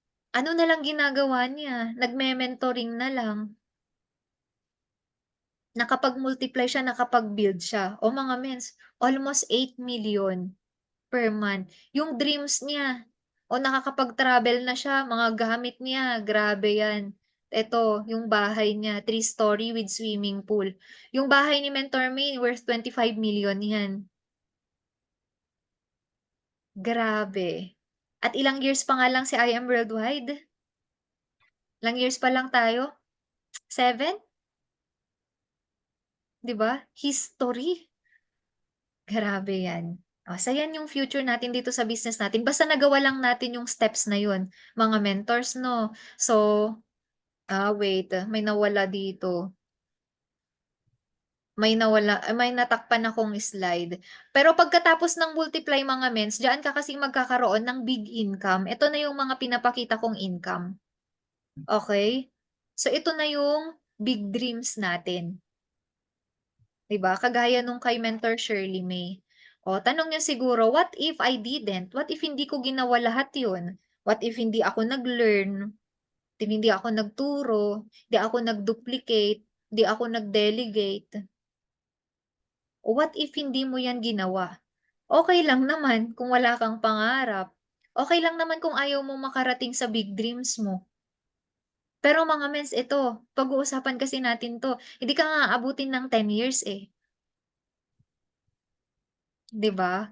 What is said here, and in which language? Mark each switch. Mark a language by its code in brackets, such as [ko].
[tl] Ano na lang ginagawa niya? Nagme-mentoring na lang. Nakapag-multiply siya, nakapag-build siya. Mga mens, [en] almost 8 million per month. [tl] Yung dreams niya, nakakapag-travel na siya, mga gamit niya, grabe yan. Eto, yung bahay niya, 3-story with swimming pool. Yung bahay ni Mentor May, worth 25 million yan. Grabe. At ilang years pa nga lang si I Am Worldwide? Ilang years pa lang tayo? 7? 'Di ba? History. Grabe yan. So yan yung future natin dito sa business natin basta nagawa lang natin yung steps na yun, mga mentors 'no. So, wait, may nawala dito. May natakpan akong slide. Pero pagkatapos ng multiply mga mens, diyan ka kasi magkakaroon ng big income. Ito na yung mga pinapakita kong income. Okay? So ito na yung big dreams natin. 'Di ba? Kagaya nung kay Mentor Shirley May. Tanong niyo siguro, [en] what if I didn't? [tl] What if hindi ko ginawa lahat 'yun? What if hindi ako nag-learn? Hindi ako nagturo, hindi ako nag-duplicate, hindi ako nag-delegate? What if hindi mo 'yan ginawa? Okay lang naman kung wala kang pangarap. Okay lang naman kung ayaw mong makarating sa big dreams mo. Pero mga mens ito, pag-uusapan kasi natin 'to, hindi ka nga aabutin ng 10 years, eh, 'di ba?